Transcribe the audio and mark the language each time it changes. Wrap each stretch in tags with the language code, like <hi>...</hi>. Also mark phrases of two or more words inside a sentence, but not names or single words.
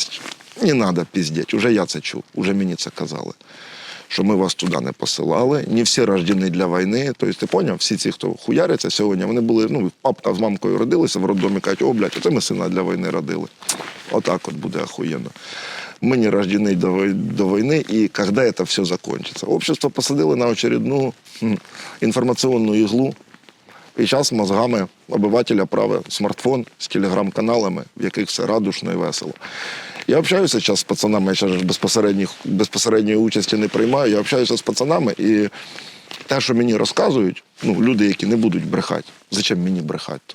<uk>Не треба піздіть, вже я це чув, вже мені це казали. Що ми вас туди не посилали, не всі рождені для війни. Тобто, ти поняв, всі ці, хто хуяряться сьогодні, вони були, ну, папа з мамкою родилися в роддомі, кажуть, о, блядь, оце ми сина для війни родили. Отак от буде охуєнно.</uk> <ru>Мы не рождены до войны, и когда это все закончится. Общество посадило</ru> <uk>на очередну інформаційну іглу, і зараз</uk> <ru>мозгами обивателя</ru> <uk>править смартфон з телеграм-каналами, в яких все радушно і весело. Я общаюся зараз з пацанами, я зараз безпосередньої участі не приймаю, я общаюся з пацанами, і те, що мені розказують, люди, які не будуть брехати, зачем мені брехати?</uk>